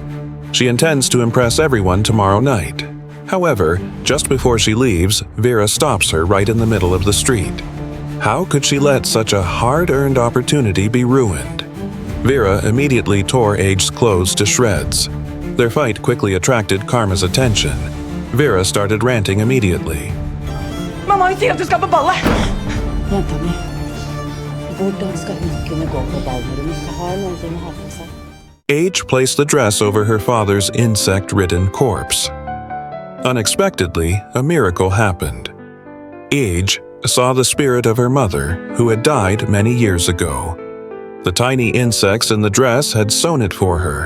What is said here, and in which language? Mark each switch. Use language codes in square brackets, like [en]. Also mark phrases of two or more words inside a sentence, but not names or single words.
[en] She intends to impress everyone tomorrow night. However, just before she leaves, Vera stops her right in the middle of the street. How could she let such a hard-earned opportunity be ruined? Vera immediately tore Age's clothes to shreds. Their fight quickly attracted Karma's attention. Vera started ranting immediately. [no] Mamma vil at du skal på ballet! Jenta mi, hvordan skal hun kunne gå på ball når hun ikke har noen ting å ha på seg? [en] Age placed the dress over her father's insect-ridden corpse. Unexpectedly, a miracle happened. Age saw the spirit of her mother, who had died many years ago. The tiny insects in the dress had sewn it for her.